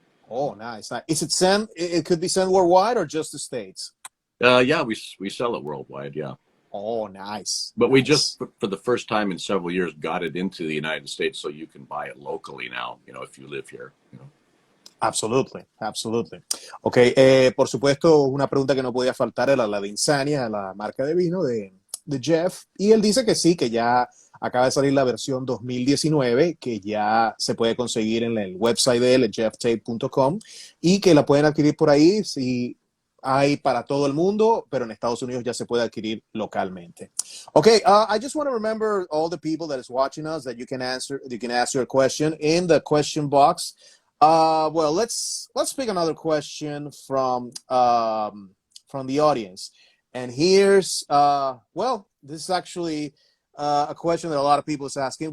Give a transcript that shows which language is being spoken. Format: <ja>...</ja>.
<en>Oh, nice. Is it sent? It could be sent worldwide or just the States? Yeah, we sell it worldwide. Yeah. Oh, nice. But we just, for the first time in several years, got it into the United States, so you can buy it locally now. You know, if you live here. You know. Absolutely.</en> <es>Ok, por supuesto, una pregunta que no podía faltar era la de Insania, la marca de vino de Geoff, y él dice que sí, que ya acaba de salir la versión 2019, que ya se puede conseguir en el website de él, GeoffTate.com, y que la pueden adquirir por ahí. Sí, hay para todo el mundo, pero en Estados Unidos ya se puede adquirir localmente.</es> <en>Okay, I just want to remember all the people that is watching us that you can ask your question in the question box. Well, let's pick another question from the audience. And here's, well, this is actually a question that a lot of people is asking.</en>